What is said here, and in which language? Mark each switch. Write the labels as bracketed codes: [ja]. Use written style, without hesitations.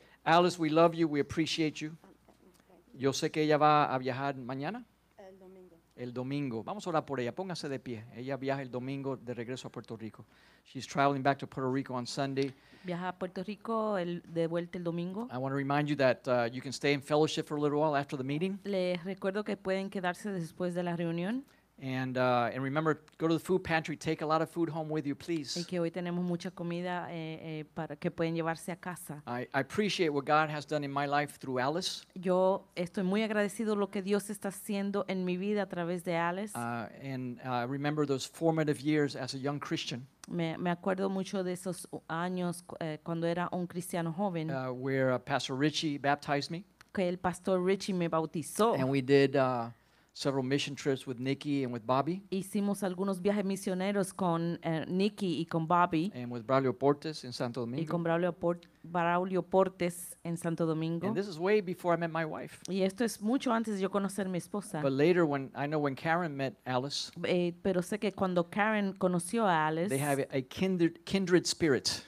[en] Alice, we love you. We appreciate you. [es] Yo sé que ella va a viajar mañana, el domingo. Vamos a orar por ella. Póngase de pie. Ella viaja el domingo de regreso a Puerto Rico. [en] She's traveling back to Puerto Rico on Sunday. [es] Viaja a Puerto Rico de vuelta el domingo. [en] I want to remind you that you can stay in fellowship for a little while after the meeting. [es] Les recuerdo que pueden quedarse después de la reunión [en] And remember, go to the food pantry. Take a lot of food home with you, [es] y [en] please. [es] que hoy tenemos mucha comida para que pueden llevarse a casa. [en] I appreciate what God has done in my life through Alice. [es] Yo estoy muy agradecido lo que Dios está haciendo en mi vida a través de Alex. [en] Remember those formative years as a young Christian, [es] Me acuerdo mucho de esos años cuando era un cristiano joven, [en] where Pastor Richie baptized me. [es] que el pastor Richie me bautizó. [en] And we did several mission trips with Nikki and with Bobby [es] Hicimos algunos viajes misioneros con Nicky y con Bobby [en] and with Braulio Portes in Santo [es] y con [en] Domingo. [es] Braulio Portes en Santo Domingo. [en] And this is way before I met my wife. [es] Y esto es mucho antes de yo conocer a mi esposa. [en] But later, when Karen met Alice, [es] Pero sé que cuando Karen conoció a Alice, [en] they have a kindred spirit,